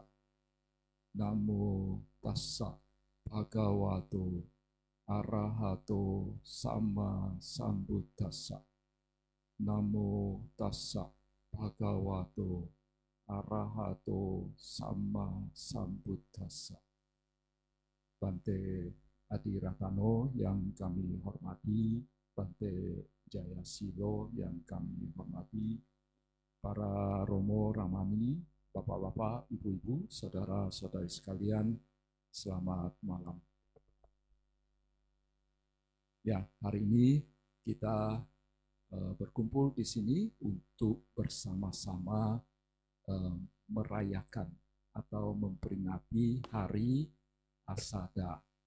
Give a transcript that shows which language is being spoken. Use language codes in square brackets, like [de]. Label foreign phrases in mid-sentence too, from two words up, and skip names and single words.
[pi] Namo tassa bhagavato arahato samma sambuddhassa. Namo tassa bhagavato arahato samma sambuddhassa. [id] Bante Adi Ratano yang kami hormati, Bante Jaya Silo yang kami hormati, para Romo Ramani, Bapak-bapak, Ibu-ibu, saudara-saudari sekalian, selamat malam. Ya, hari ini kita berkumpul di sini untuk bersama-sama merayakan atau memperingati Hari Asada.